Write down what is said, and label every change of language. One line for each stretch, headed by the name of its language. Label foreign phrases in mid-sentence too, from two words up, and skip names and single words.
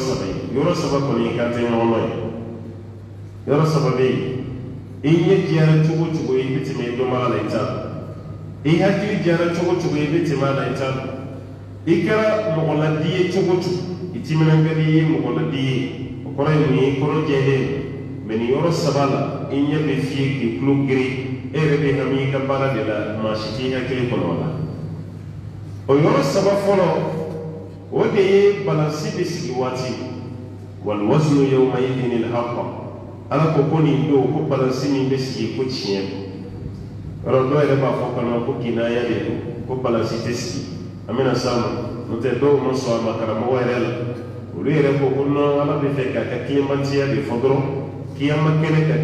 Bambara: saba ye yɔrɔ saba kɔni i kan tɛ ɲɔgɔn dɔn ye yɔrɔ saba bɛ yen i ɲɛ diyara cogo cogo i bɛ tɛmɛ i dɔnbaga la i t'a dɔn i hakili diyara cogo cogo i bɛ tɛmɛ a la i t'a dɔn i kɛra mɔgɔladi ye cogo cogo i timinankadi ye mɔgɔladi ye o kɔrɔ ye mun ye kɔrɔ jɛlen mɛ nin yɔrɔ saba la i ɲɛ bɛ fiyɛ k'i tulo geren e yɛrɛ bɛ hami i ka baara de la maa si t'i hakili kɔnɔ o la o yɔrɔ saba fɔlɔ o de ye balansi bɛ sigi waati
Arabic: والوزن يومئذ الحق
Bambara: ala ko ko nin don ko balansi min bɛ sigi ko tiɲɛ yɔrɔ dɔw yɛrɛ b'a fɔ kɔnɔ ko kinaya de don ko balansi tɛ sigi an bɛna s'a ma n'o tɛ dɔw ma sɔn a ma karamɔgɔ yɛrɛ la olu yɛrɛ ko ko non ala bɛ fɛ k'a ka tilemantiya de fɔ dɔrɔn kiyama kɛnɛ ka